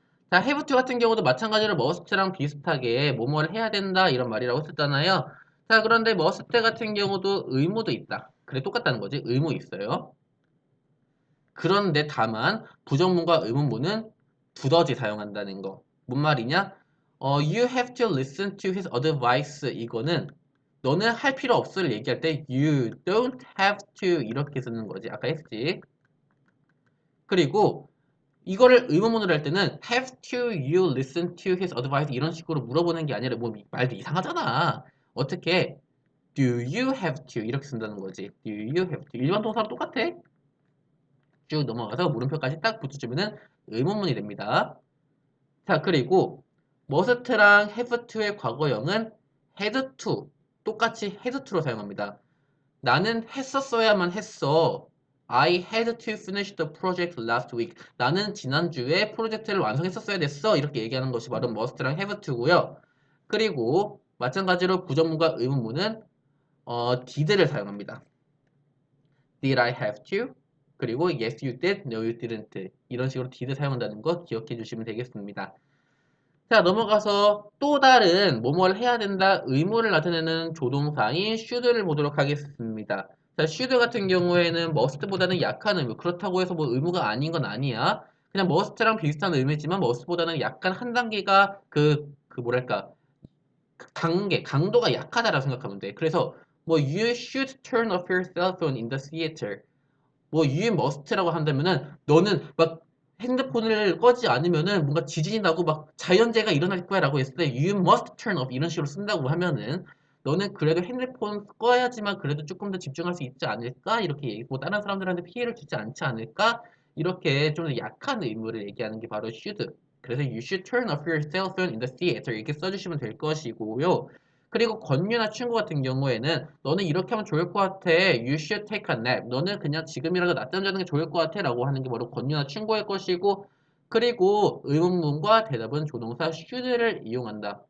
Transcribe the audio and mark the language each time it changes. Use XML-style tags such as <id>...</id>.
<ko>자, have to 같은 경우도 마찬가지로 must랑 비슷하게 뭐뭐를 해야 된다 이런 말이라고 했었잖아요. 자, 그런데 must 같은 경우도 의무도 있다. 그래, 똑같다는 거지. 의무 있어요. 그런데 다만 부정문과 의문문은 두더지 사용한다는 거. 뭔 말이냐?</ko> <en>You have to listen to his advice.</en> <ko>이거는 너는 할 필요 없을 얘기할 때 you don't have to 이렇게 쓰는 거지. 아까 했지. 그리고 이거를 의문문으로 할 때는</ko> <en>have to you listen to his advice</en> <ko>이런 식으로 물어보는 게 아니라 뭐 말도 이상하잖아. 어떻게</ko> <en>do you have to</en> <ko>이렇게 쓴다는 거지.</ko> <en>do you have to</en> <ko>일반 동사랑 똑같아. 쭉 넘어가서 물음표까지 딱 붙여주면은 의문문이 됩니다. 자, 그리고 must랑 have to의 과거형은 had to 똑같이 had to로 사용합니다. 나는 했었어야만 했어.</ko> <en>I had to finish the project last week.</en> <ko>나는 지난주에 프로젝트를 완성했었어야 됐어. 이렇게 얘기하는 것이 바로 must랑 have to고요. 그리고 마찬가지로 부정문과 의문문은 did를 사용합니다.</ko> <en>Did I have to? 그리고 yes you did, no you didn't.</en> <ko>이런 식으로 did 사용한다는 거 기억해 주시면 되겠습니다. 자, 넘어가서 또 다른 뭐뭐를 해야 된다 의무를 나타내는 조동사인 should를 보도록 하겠습니다. 자, should 같은 경우에는 must보다는 약한 의무. 그렇다고 해서 뭐 의무가 아닌 건 아니야. 그냥 must랑 비슷한 의미지만 must보다는 약간 한 단계가 뭐랄까 강도가 약하다라고 생각하면 돼. 그래서 뭐</ko> <en>you should turn off your cell phone in the theater.</en> <ko>뭐 you must라고 한다면은 너는 막 핸드폰을 꺼지 않으면은 뭔가 지진이 나고 막 자연재해가 일어날 거야 라고 했을 때</ko> <en>you must turn off</en> <ko>이런 식으로 쓴다고 하면은 너는 그래도 핸드폰 꺼야지만 그래도 조금 더 집중할 수 있지 않을까 이렇게 얘기고 다른 사람들한테 피해를 주지 않지 않을까 이렇게 좀 더 약한 의무를 얘기하는 게 바로 should.</ko> <en>그래서 you should turn off your cell phone in the theater</en> <ko>이렇게 써주시면 될 것이고요. 그리고 권유나 충고 같은 경우에는 너는 이렇게 하면 좋을 것 같아.</ko> <en>You should take a nap.</en> <ko>너는 그냥 지금이라도 낮잠 자는 게 좋을 것 같아. 라고 하는 게 바로 권유나 충고일 것이고 그리고 의문문과 대답은 조동사 should를 이용한다.</ko>